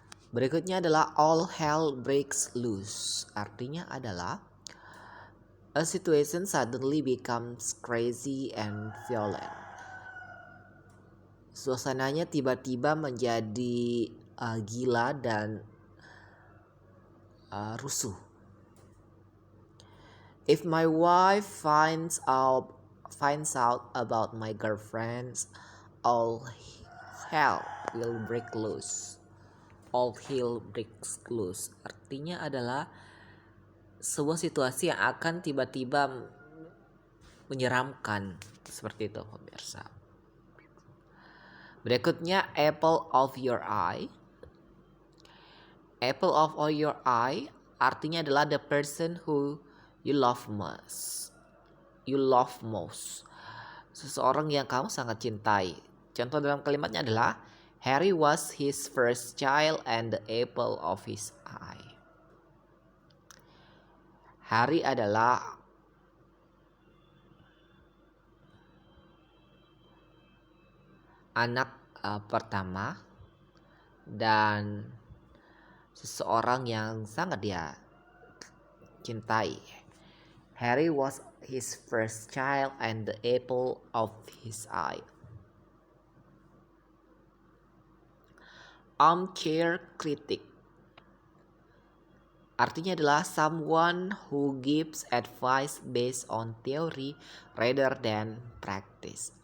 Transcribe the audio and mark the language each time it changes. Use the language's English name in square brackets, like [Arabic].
[Indonesian] Berikutnya adalah [English] all hell breaks loose. Artinya adalah a situation suddenly becomes crazy and violent. [Indonesian] Suasananya tiba-tiba menjadi gila dan rusuh. [English] If my wife finds out about my girlfriends, all hell will break loose. All hell breaks loose. [Indonesian] Artinya adalah sebuah situasi yang akan tiba-tiba menyeramkan. Seperti itu pemirsa. Berikutnya [English] apple of your eye. Apple of your eye artinya adalah the person who you love most. You love most. [Indonesian] Seseorang yang kamu sangat cintai. Contoh dalam kalimatnya adalah [English] Harry was his first child and the apple of his eye. [Indonesian] Harry adalah anak pertama dan seseorang yang sangat dia cintai. [English] Harry was his first child and the apple of his eye. Armchair critic artinya adalah someone who gives advice based on theory rather than practice.